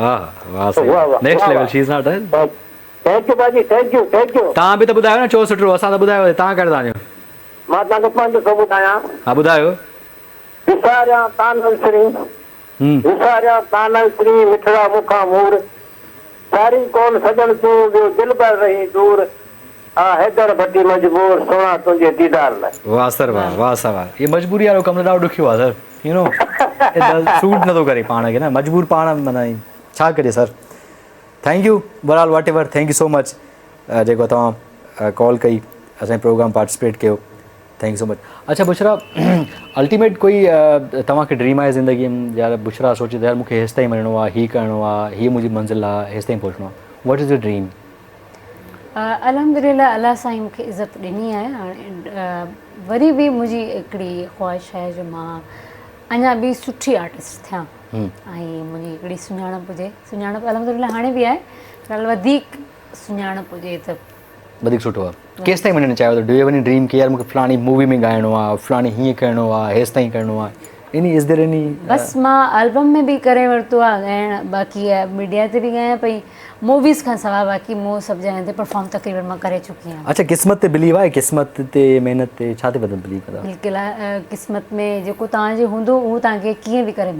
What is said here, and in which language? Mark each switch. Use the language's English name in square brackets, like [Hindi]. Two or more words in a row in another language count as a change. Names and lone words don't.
[English] next level she is not thank you Baji thank you [Sindhi] तव्हां बि त ॿुधायो न चओ सुठो असां त ॿुधायो तव्हां कहिड़ो था मां तव्हांखे पंहिंजो सो ॿुधायां हा ॿुधायो विसारिया तानल श्री मिठड़ा मुखां मूर सारी कौन सजन तूं ॿियो दिल भर रही दूर हा हैदर भट्टी मजबूर सोना तुंहिंजे दीदार लाइ वाह सर वाह सर वाह ये मजबूरी वारो कमु ॾाढो ॾुखियो आहे सर [English] you know [Sindhi] सूट नथो करे पाण खे न मजबूर पाण माना छा कजे सर [English] thank you [Sindhi] बहरहाल [English] whatever thank you so much [Sindhi] जेको तव्हां कॉल कई असांजे प्रोग्राम पार्टिसिपेट कयो [English] thank you so much [Sindhi] अच्छा बुशरा अल्टीमेट कोई तव्हांखे ड्रीम आहे ज़िंदगीअ में यार बुशरा सोचे त यार मूंखे हेसि ताईं वञिणो आहे हीअ करिणो आहे हीअ मुंहिंजी मंज़िल आहे हेसि ताईं पहुचणो आहे [English] what is your dream [Sindhi] अल्हम्दुलिल्लाह अलाह साईं मूंखे इज़त ॾिनी आहे हाणे वरी बि मुंहिंजी हिकिड़ी ख़्वाहिश आहे जो मां अञा बि सुठी आर्टिस्ट थियां ऐं मुंहिंजी हिकिड़ी सुञाणप हुजे सुञाणप अल्हम्दुलिल्लाह हाणे बि आहे पर वधीक सुञाणप हुजे त वधीक सुठो आहे केसि ताईं वञणु चाहियो [English] do you have any dream [Sindhi] की यार मूंखे फलाणी मूवी में ॻाइणो आहे फलाणी हीअं करिणो आहे हेसि ताईं करिणो आहे [English] any is there any [Sindhi] बसि मां एल्बम में बि करे वरितो आहे ॻाइणु बाक़ी मीडिया ते बि ॻायां पई मूवीज़ खां सवाइ बाक़ी मूं सभु जॻह ते परफॉर्म तक़रीबन मां करे चुकी आहियां अच्छा क़िस्मत ते बिलीव आहे क़िस्मत ते महिनत ते छा ते वधीक बिलीव कंदा बिल्कुलु आहे क़िस्मत में जेको तव्हांजो हूंदो उहो तव्हांखे कीअं बि करे